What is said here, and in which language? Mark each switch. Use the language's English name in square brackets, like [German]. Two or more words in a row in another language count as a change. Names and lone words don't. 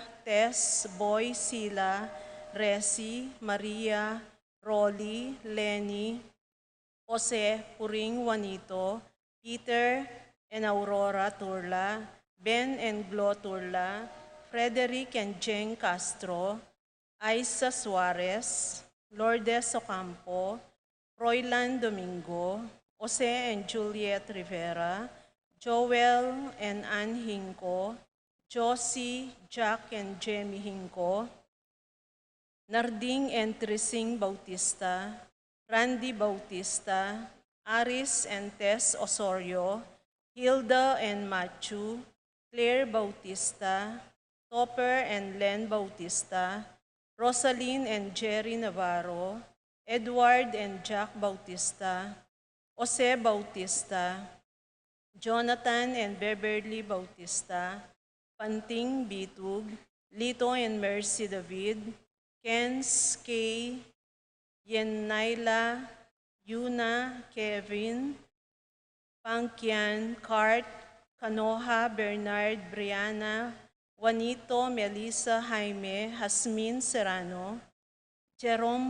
[English] Tess, Boy Sila, Resi, Maria, Rolly, Lenny, Jose, Puring Juanito, Peter and Aurora Turla, Ben and Glo Turla, Frederick and Jeng Castro, Isa Suarez, Lourdes Ocampo, Roylan Domingo, Jose and Juliet Rivera, Joel and Ann Hinco, Josie, Jack and Jamie Hinco, Narding and Trising Bautista, Randy Bautista, Aris and Tess Osorio, Hilda and Matthew, Claire Bautista, Topper and Len Bautista, Rosaline and Jerry Navarro, Edward and Jack Bautista, Jose Bautista, Jonathan and Beverly Bautista, Panting Bitug, Lito and Mercy David, Kens K, Yenaila, Yuna, Kevin, Pangkian, Cart, Kanoha, Bernard, Brianna, Juanito, Melissa, Jaime, Hasmin Serrano, Jerome